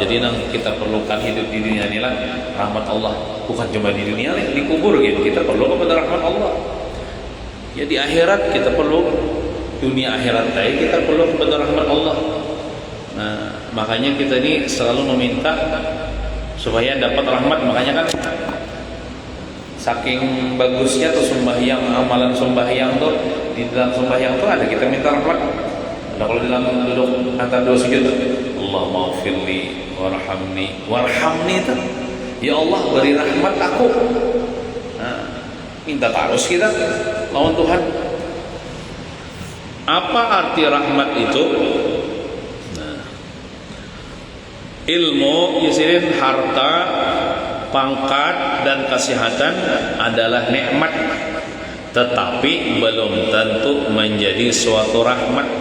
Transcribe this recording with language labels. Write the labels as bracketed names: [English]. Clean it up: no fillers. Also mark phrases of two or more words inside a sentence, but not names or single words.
[Indonesian] Jadi yang kita perlukan hidup di dunia inilah rahmat Allah. Bukan cuma di dunia, di kubur gitu. Kita perlu kepada rahmat Allah. Ya di akhirat kita perlu, dunia akhirat tadi kita perlu kepada rahmat Allah. Nah, makanya kita ini selalu meminta supaya dapat rahmat. Makanya kan saking bagusnya tuh sembahyang, amalan sembahyang tuh, di dalam sembahyang tuh ada kita minta rahmat. Nah, kalau dalam duduk antara dua sujud, [Arabic] Allahumma ghfirli warhamni [Indonesian] itu, ya Allah beri rahmat aku. [Banjar] Nah, minta terus kita lawan Tuhan. [Indonesian] Apa arti rahmat itu? Nah, ilmu, yasirin, harta, pangkat dan kesehatan adalah nikmat, tetapi belum tentu menjadi suatu rahmat.